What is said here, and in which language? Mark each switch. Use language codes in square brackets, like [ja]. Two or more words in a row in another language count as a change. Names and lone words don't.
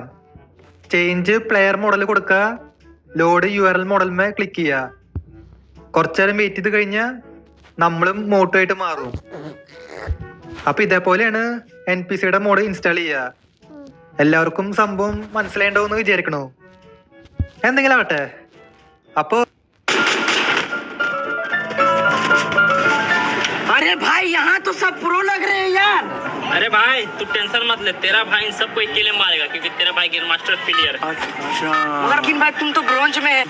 [en] change player model [ml] കൊടുക്കുക, [en] load URL [ml] മോഡൽമേ ക്ലിക്ക് ചെയ്യുക. കുറച്ചേരം വെയിറ്റ് ചെയ്ത് കഴിഞ്ഞാൽ നമ്മളും മോട്ടോ ആയിട്ട് മാറും. അപ്പൊ ഇതേപോലെയാണ് NPCയുടെ മോഡ് ഇൻസ്റ്റാൾ ചെയ്യുക. എല്ലാവർക്കും സംഭവം മനസ്സിലായിണ്ടാവും വിചാരിക്കണോ? എന്തെങ്കിലും ആവട്ടെ. അപ്പോ [hi] अरे भाई यहाँ तो सब प्रो लग रहे हैं यार. अरे भाई तू टेंशन मत ले, तेरा भाई इन सबको अकेले मारेगा क्योंकि तेरा भाई [en] game master player [hi] है. मगर लेकिन भाई तुम तो ब्रोंज में है.